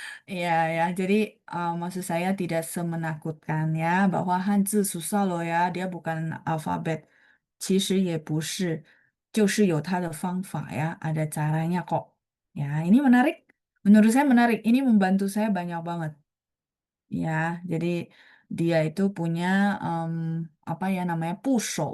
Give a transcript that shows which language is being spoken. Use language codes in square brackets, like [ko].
[id] Iya ya, jadi maksud saya tidak semenakutkan ya, bahwa Hanzi susah loh ya, dia bukan alfabet. [zh] 其实也不是，就是有它的方法ya, [id] ada caranya kok. Ya, ini menarik. Menurut saya menarik. Ini membantu saya banyak banget. Ya, jadi dia itu punya apa ya namanya puso.